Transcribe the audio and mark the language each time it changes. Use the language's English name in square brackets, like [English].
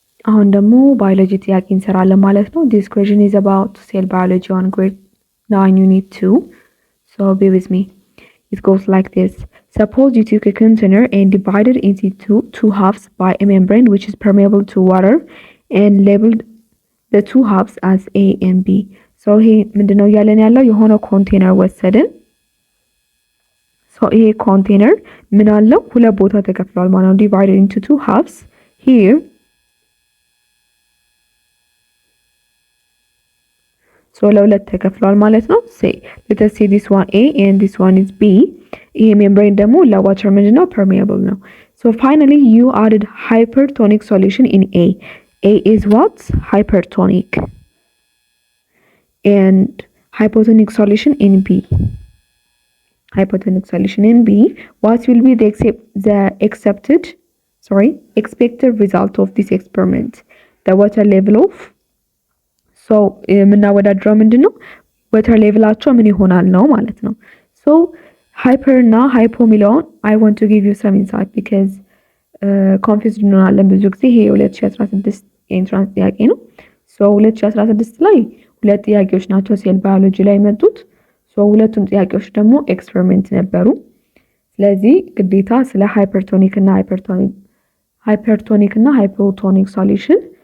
[Amharic] አሁን ደግሞ ባዮሎጂ ጥያቄ እንሰራለን ማለት ነው። [English] This question is about cell biology on grade 9 unit 2. So be with me. It goes like this. Suppose you took a container and divided it into two halves by a membrane which is permeable to water and labeled the two halves as A and B. [Amharic] So ይሄ ምንድነው እያለን ያለው የሆነ ኮንቴነር ወሰድን። ይሄ ኮንቴነር ምን አለው ሁለት ቦታ ተከፍሏል ማለት ነው። [English] divided into two halves here. So [Amharic] ለሁለት ተከፍሏል ማለት ነው። [English] say let us say this one A and this one is B. [Amharic] ይሄ ሜምብሬን ደግሞ ለዋተር ምንድነው permeable ነው። [English] So finally you added hypertonic solution in A. A is what? Hypertonic. And hypotonic solution in B. Hypotonic solution in B. What will be the expected result of this experiment? The water level of [Amharic] የምናወዳድረው ምንድነው ወተር ሌቭላቸው ምን ይሆናል ነው ማለት ነው። [English] So hyper እና hypo ሚለውን I want to give you some insight because [Amharic] confused እንሆናለን ብዙ ጊዜ። ይሄ 2016 የኢንትራንስ ጥያቄ ነው። So 2016 ላይ ሁለት ጥያቄዎች ናቸው ሴል ባዮሎጂ ላይ መጡት። So ሁለቱም ጥያቄዎች ደግሞ ኤክስፐሪመንት ነበሩ። ስለዚህ ግዴታ ስለ ሃይፐርቶኒክ እና ሃይፖቶኒክ ሶሉሽን